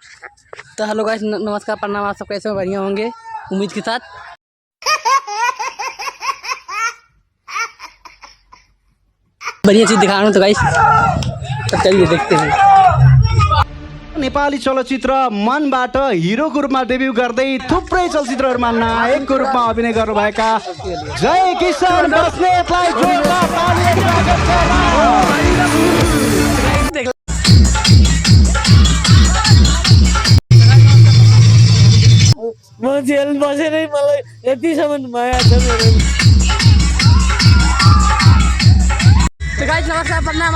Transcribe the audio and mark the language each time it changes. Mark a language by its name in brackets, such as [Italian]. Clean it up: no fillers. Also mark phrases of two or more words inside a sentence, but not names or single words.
[Hindi] तो [English] hello guys, [Hindi] नमस्कार, प्रणाम। आप सब कैसे बढ़िया होंगे उम्मीद के साथ। बढ़िया चीज दिखा रहा हूँ तो गाइस, तो चलिए देखते हैं। [Nepali] नेपाली चलचित्र मनबाट हिरोको रूपमा डेब्यू गर्दै थुप्रै चलचित्रहरूमा नायकको रूपमा अभिनय गर्नुभएका जय किशन बस्नेतलाई जोरदार तालीले स्वागत छ। म जेल बसेरै मलाई यतिसम्म माया छ मेरो। [Hindi] तो गाइस नमस्कार, प्रणाम।